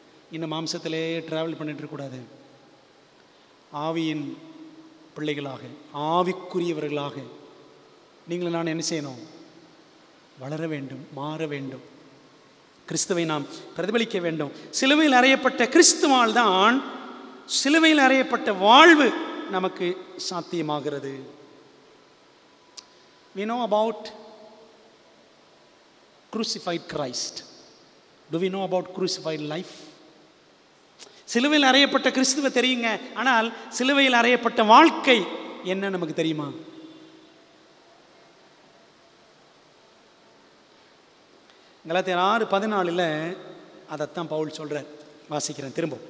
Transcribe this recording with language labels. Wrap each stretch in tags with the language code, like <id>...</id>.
<ta>இன்னும் மாம்சத்திலே ட்ராவல் பண்ணிட்டு இருக்கக்கூடாது. ஆவியின் பிள்ளைகளாக, ஆவிக்குரியவர்களாக நீங்களும் நான் என்ன செய்யணும்? வளர வேண்டும், மாற வேண்டும். கிறிஸ்துவை நாம் பிரதிபலிக்க வேண்டும். சிலுவையில் அறையப்பட்ட கிறிஸ்துவால் தான் சிலுவையில் அறையப்பட்ட வாழ்வு நமக்கு சாத்தியமாகிறது.</ta> <en>We know about crucified Christ. Do we know about crucified life?</en> <ta>சிலுவையில் அறையப்பட்ட கிறிஸ்துவை தெரியுங்க. ஆனால் சிலுவையில் அறையப்பட்ட வாழ்க்கை என்ன நமக்கு தெரியுமா? கலாத்தியர் 6:14 அதைத்தான் பவுல் சொல்கிறார். வாசிக்கிறேன் திரும்ப.</ta>